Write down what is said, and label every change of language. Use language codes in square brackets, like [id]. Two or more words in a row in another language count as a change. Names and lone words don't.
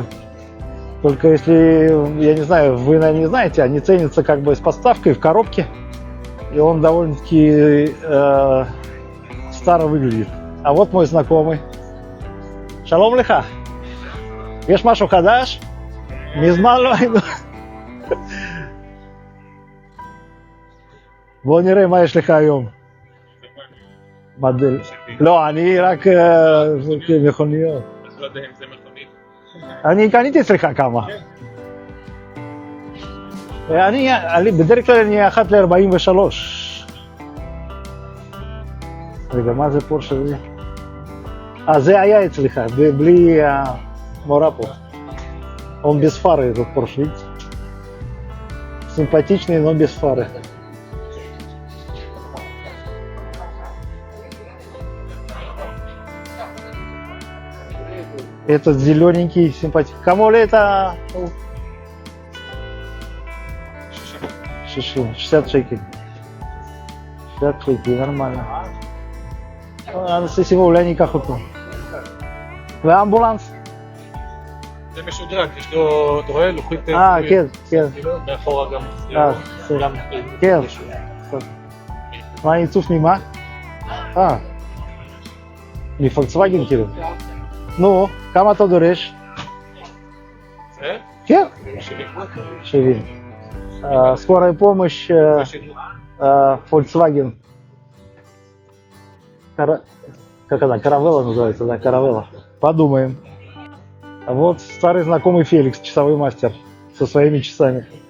[ru] Только если, я не знаю, вы, наверное, не знаете, они ценятся как бы с подставкой в коробке. И он довольно-таки старо выглядит. А вот мой знакомый. [he] שלום לך. יש משהו חדש? מזמן לא היינו. בוא נראה מה יש לך היום. מדל. לא, אני רק מכוניות. אז לא יודע אם זה מכונית. אני קניתי אצלך כמה. בדרך כלל אני 1 ל-43. רגע, מה זה פורשה? זה היה אצלך, בלי המורה פה. [ru] Он без фары, этот Porsche, видите? Симпатичный, но без фары. Этот зелененький, симпатичный. Кому ли это? 60 шекелей. 60 шекелей, нормально. Анастасия, [he] אולי אני אקח אותו. והאמבולנס? זה משודרג, יש לו, אתה רואה, לוחית... כן, כן. מאחורה גם... בסדר. כן. מה העיצוף ממה? מפולקסווגן כאילו. נו, כמה אתה דורש? זה? כן. 70. 70. [ru] Скорая помощь, Volkswagen. Как она? Каравелла называется, да, Каравелла. Подумаем. А вот старый знакомый Феликс, часовой мастер, со своими часами.